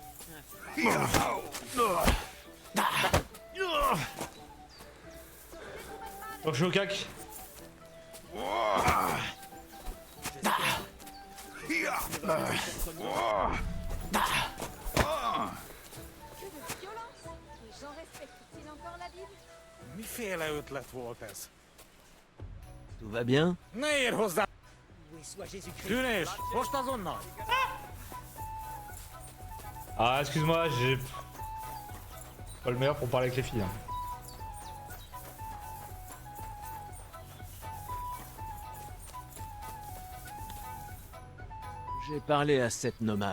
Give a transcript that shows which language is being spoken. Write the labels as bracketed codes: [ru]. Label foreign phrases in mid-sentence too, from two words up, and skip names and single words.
[fr] Oh, je suis au cac. Que de violence! Les gens respectent-ils encore la Bible? [hu] Miféle ötlet volt ez? [fr] Tout va bien? [hu] Ne érj hozzá! [fr] Loué soit Jésus-Christ. [hu] Tűnés! Most azonnal! [fr] Ah, excuse-moi, j'ai... Pas le meilleur pour parler avec les filles. Hein. J'ai parlé à cette nomade.